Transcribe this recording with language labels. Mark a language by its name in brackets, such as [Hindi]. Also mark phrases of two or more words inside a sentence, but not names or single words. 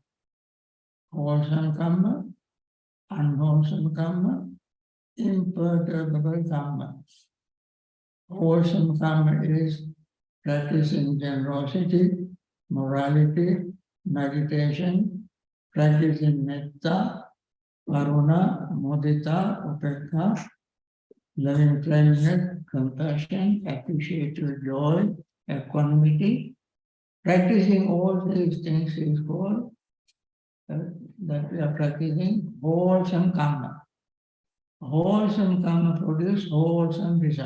[English] Wholesome karma, unwholesome karma, imperturbable karma. Wholesome karma is practicing generosity, morality, meditation, practicing [Pali] metta, karuna, mudita, upekha, [English] loving kindness, compassion, appreciative joy, equanimity. Practicing all these things is called that we are practicing wholesome karma. Wholesome karma produces wholesome result.